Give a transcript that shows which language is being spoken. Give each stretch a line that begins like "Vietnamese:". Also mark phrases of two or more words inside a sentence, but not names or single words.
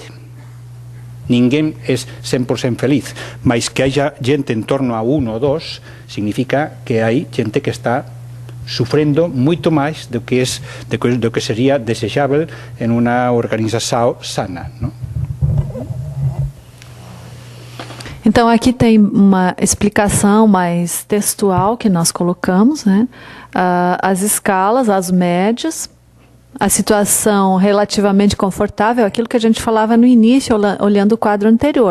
Galician: Ninguén é 100% feliz, mas
Spanish: que haya gente
Galician: en torno a 1 ou 2 significa que hai gente que está sufrendo moito máis do que sería desexável en unha organización sana, non?
Portuguese: Então, aqui tem uma explicação mais textual que nós colocamos, né? As escalas, as médias, a situação relativamente confortável, aquilo que a gente falava no início, olhando o quadro anterior.